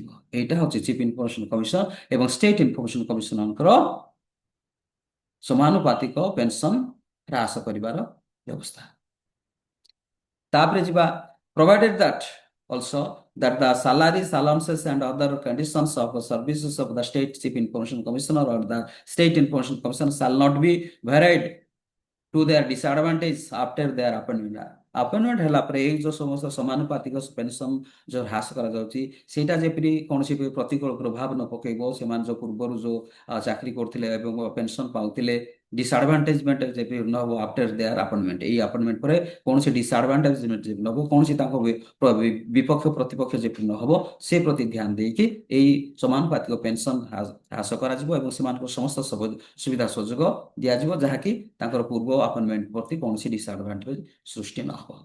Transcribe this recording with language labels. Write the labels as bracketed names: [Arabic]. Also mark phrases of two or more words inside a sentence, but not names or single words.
[Odia] ଏଇଟା ହଉଛି [English] chief information commission [Odia] ଏବଂ [English] state information commission's [Odia] ସମାନୁପାତିକ ପେନସନ ହ୍ରାସ କରିବାର ବ୍ୟବସ୍ଥା। ତାପରେ ଯିବା [English] provided that also that the salaries, allowances and other conditions of the services of the state chief information commissioner or the state information commissioner shall not be varied to their disadvantage after their appointment. [Odia] ଆପଏଣ୍ଟମେଣ୍ଟ ହେଲା ପରେ ଏଇ ଯୋଉ ସମସ୍ତ ସମାନୁପାତିକ ପେନସନ ଯୋଉ ହ୍ରାସ କରାଯାଉଛି ସେଇଟା ଯେପରି କୌଣସି ପ୍ରତିକୂଳ ପ୍ରଭାବ ନ ପକେଇବ ସେମାନେ ଯୋଉ ପୂର୍ବରୁ ଯୋଉ ଚାକିରି କରୁଥିଲେ ଏବଂ ପେନସନ ପାଉଥିଲେ ଡିସଆଡଭାଣ୍ଟେଜମେଣ୍ଟ ଯେପରି ନ ହେବ [English] after their appointment [Odia] ଏଇ ଆପଏଣ୍ଟମେଣ୍ଟ ପରେ କୌଣସି ଡିସଆଡଭାଣ୍ଟେଜମେଣ୍ଟ ଯେପରି ନ ହେବ କୌଣସି ତାଙ୍କ ବିପକ୍ଷ ପ୍ରତିପକ୍ଷ ଯେପରି ନ ହେବ ସେ ପ୍ରତି ଧ୍ୟାନ ଦେଇକି ଏଇ ସମାନୁପାତିକ ପେନସନ ହ୍ରାସ କରାଯିବ ଏବଂ ସେମାନଙ୍କୁ ସମସ୍ତ ସୁବିଧା ସୁଯୋଗ ଦିଆଯିବ ଯାହାକି ତାଙ୍କର ପୂର୍ବ ଆପଏଣ୍ଟମେଣ୍ଟ ପ୍ରତି କୌଣସି ଡିସଆଡଭାଣ୍ଟେଜ ସୃଷ୍ଟି ନ ହେବ।